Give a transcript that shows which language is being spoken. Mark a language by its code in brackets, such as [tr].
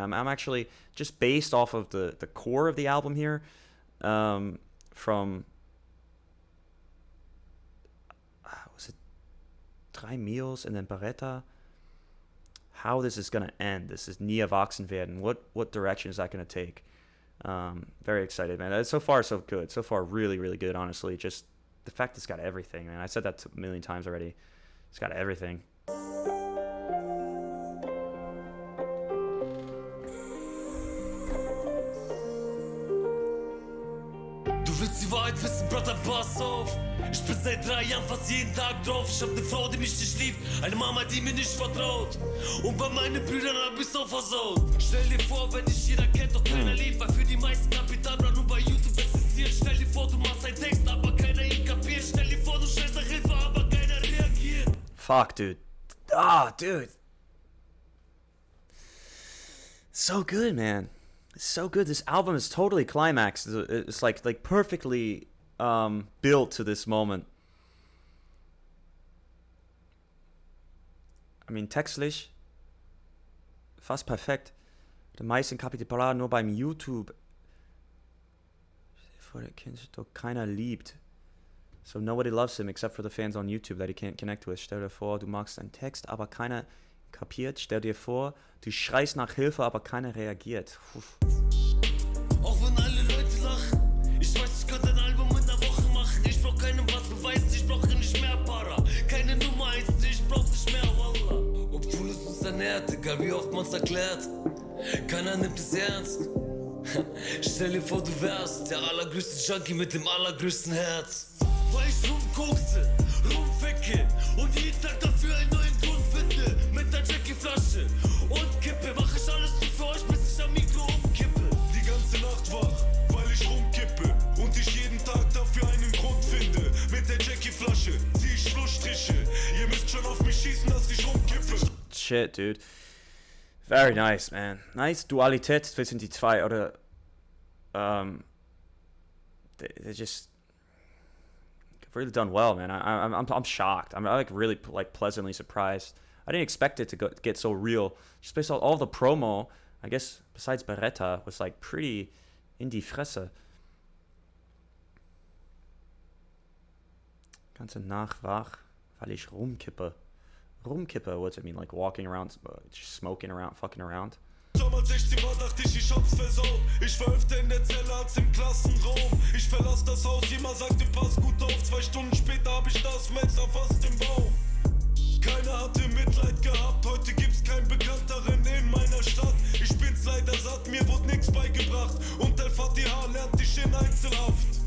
[en] I'm actually just based off of the core of the album here, from was it Drei Mios and then Beretta. How this is gonna end? This is Nie erwachsen werden. What direction is that gonna take? Very excited, man. So far, so good. So far, really, really good, honestly. Just the fact it's got everything, man. I said that a million times already. It's got everything. [de] Du willst die Wahrheit wissen, Brother, pass auf. Ich bin seit 3 Jahren fast jeden Tag drauf. Ich hab ne Frau, die mich nicht liebt, eine Mama, die mir nicht vertraut. Und bei meinen Brüdern hab ich's auch versaut. Stell dir vor, wenn dich jeder kennt, doch keiner liebt, weil für die meisten Kapitalbra nur bei YouTube existiert. Stell dir vor, du machst einen Text, aber keiner ihn kapiert. Stell dir vor, du stellst nach Hilfe, aber keiner reagiert. [en] Fuck, dude. Ah, dude. So good, man. It's so good. This album is totally climaxed. It's like perfectly built to this moment. I mean, [de] textlich fast perfekt. Die meisten Kapital nur beim YouTube. Vor der Kind doch keiner liebt. [en] So nobody loves him except for the fans on YouTube that he can't connect with. [de] Stell dir vor, du magst einen Text, aber keiner kapiert. Stell dir vor, du schreist nach Hilfe, aber keiner reagiert. Uff. Auch wenn alle Leute lachen, ich weiß, ich könnte ein Album in einer Woche machen. Ich brauch keinen, was beweist, ich brauche nicht mehr Para. Keine Nummer 1, ich brauch nicht mehr, Wallah. Obwohl es uns ernährt, egal wie oft man's erklärt, keiner nimmt es ernst. Stell dir vor, du wärst der allergrößte Junkie mit dem allergrößten Herz. Weil ich rumkokse, rumficke und jeden Tag dafür einen neuen Grund finde. Mit der Jackie-Flasche und Kippe mach ich alles so für euch, bis ich am Mikro umkippe. Die ganze Nacht wach, weil ich rumkippe und ich jeden Tag dafür einen Grund finde. Mit der Jackie-Flasche zieh ich Schlussstriche. Ihr müsst schon auf mich schießen, dass ich rumkippe. [en] Shit, dude. Very nice, man. Nice [de] Dualität zwischen die zwei, oder [en] they just really done well, man. I'm shocked. I'm like really like pleasantly surprised. I didn't expect it to get so real. Just based on all the promo, I guess besides Beretta was like pretty [de] in die Fresse. Ganze Nacht wach, weil ich rumkippe. [en] Rumkippe, what's it mean? Like walking around, just smoking around, fucking around? [de] Damals 16 war, dachte ich hab's versaut. Ich war öfter in der Zelle als im Klassenraum. Ich verlass das Haus, jemand sagte, pass gut auf. 2 Stunden später hab ich das Messer fast im Bauch. Keiner hatte Mitleid gehabt, heute gibt's keinen Bekannteren in meiner Stadt. Ich bin's leider satt, mir wurde nix beigebracht. Und El Fatiha lernt dich in Einzelhaft.